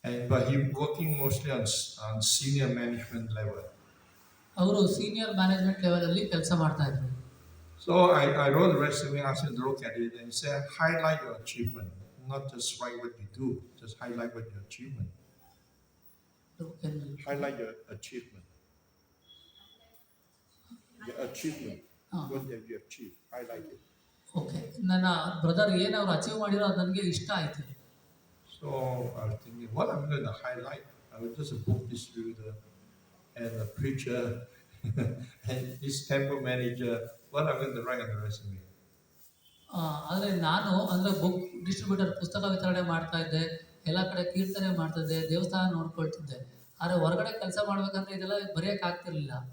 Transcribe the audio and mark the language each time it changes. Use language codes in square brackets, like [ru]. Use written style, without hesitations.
[en] But he working mostly on senior management level. [kn] ಅವರು senior management ಲೆವೆಲಲ್ಲಿ ಕೆಲಸ ಮಾಡ್ತಾ ಇದ್ರು. [en] So I wrote a resume, asked him to look at it and said, highlight your achievement, not just write what you do, just highlight what your achievement. Highlight your achievement. Your achievement. What have you achieved? Highlight it. [kn] Okay, ನನ್ನ brother ಏನು ಅವ್ರು achieve ಮಾಡಿರೋ ಅದು ನನಗೆ ಇಷ್ಟ ಆಯಿತು. [en] So I was thinking, what I'm going to highlight? I was just a book distributor and a preacher and this temple manager. What I'm going to write on the resume? [kn] ಆದರೆ ನಾನು ಅಂದರೆ book distributor, ಪುಸ್ತಕ ವಿತರಣೆ ಮಾಡ್ತಾ ಇದ್ದೆ, ಎಲ್ಲ ಕಡೆ ಕೀರ್ತನೆ ಮಾಡ್ತಾ ಇದ್ದೆ, ದೇವಸ್ಥಾನ ನೋಡ್ಕೊಳ್ತಿದ್ದೆ. ಆದರೆ ಹೊರಗಡೆ ಕೆಲಸ ಮಾಡ್ಬೇಕಂದ್ರೆ ಇದೆಲ್ಲ ಬರೆಯೋಕ್ಕಾಗ್ತಿರ್ಲಿಲ್ಲ.